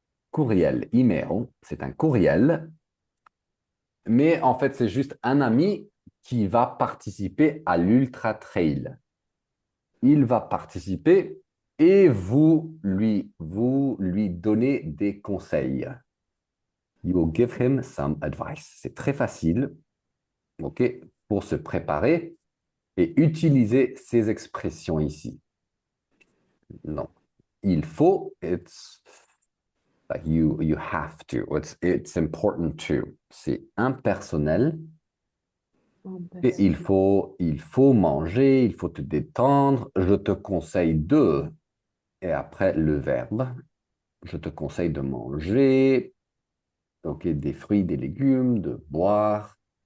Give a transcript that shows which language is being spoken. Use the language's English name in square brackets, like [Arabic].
[French] Courriel, email, c'est un courriel, mais en fait, c'est juste un ami qui va participer à l'Ultra Trail. Il va participer et vous lui donnez des conseils. [English] You will give him some advice. [French] C'est très facile, ok, pour se préparer et utiliser ces expressions ici. Non, il faut, [English] it's like you have to, it's important to. [French] C'est impersonnel et il faut manger, il faut te détendre. Je te conseille de, et après le verbe, je te conseille de manger, ok, des fruits, des légumes, de boire.